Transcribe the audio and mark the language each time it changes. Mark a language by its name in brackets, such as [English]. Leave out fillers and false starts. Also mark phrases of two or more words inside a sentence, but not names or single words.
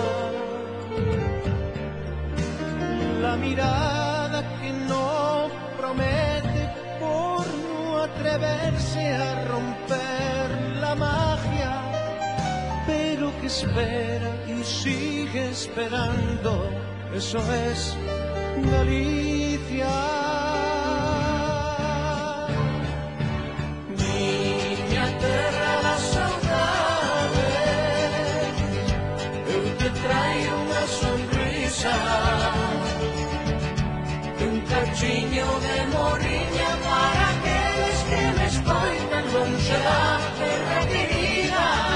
[Spanish] La mirada que no promete por no atreverse a romper la magia, pero que espera y sigue esperando. Eso es Galicia. [Galician] Miña terra da saudade, eu te traio unha sonrisa, un cachiño de morriña para aqueles que me escoitan longe da terra querida.